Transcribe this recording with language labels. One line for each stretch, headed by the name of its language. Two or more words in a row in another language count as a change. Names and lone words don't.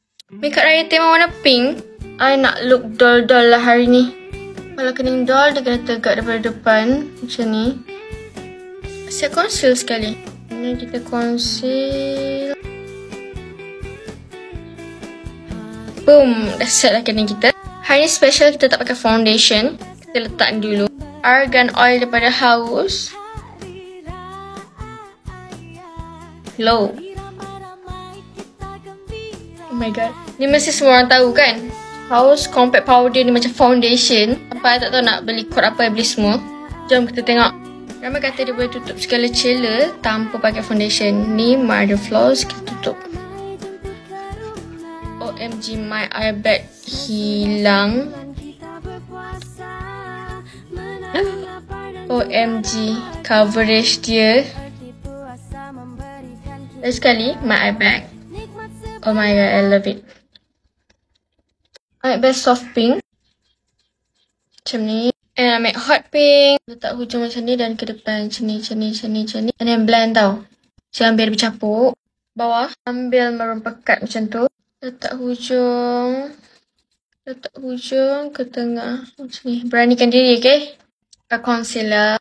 Malay: Makeup Raya tema warna pink. I nak
English: look doll-doll
Malay: lah hari ni. Kalau kening doll, dia kena tegak daripada depan. Macam ni. Saya conceal sekali. Ini kita conceal. Boom. Dah set lah kening kita. Hari ni special kita tak pakai foundation. Kita letak dulu
English: argan oil
Malay: daripada Haus. Low.
English: Oh my god.
Malay: Ni mesti semua orang tahu kan? Haus
English: compact powder
Malay: ni macam foundation. Apa I tak tahu nak beli kod apa I beli semua. Jom kita tengok. Ramai kata dia boleh tutup segala celah tanpa pakai foundation.
English: Ni my other flaws
Malay: kita tutup.
English: OMG my eye bag hilang. OMG coverage dia.
Malay: Lagi sekali
English: my eye bag. Oh my god, I love it. I make best soft pink.
Malay: Macam ni.
English: And I make hot pink.
Malay: Letak hujung macam ni dan ke depan. Macam ni, macam ni, macam ni, macam ni.
English: And then blend
Malay: tau. Jangan biar bercampur. Bawah. Ambil maroon pekat macam tu. Letak hujung. Letak hujung ke tengah. Macam ni. Beranikan diri, okay? Pakai concealer.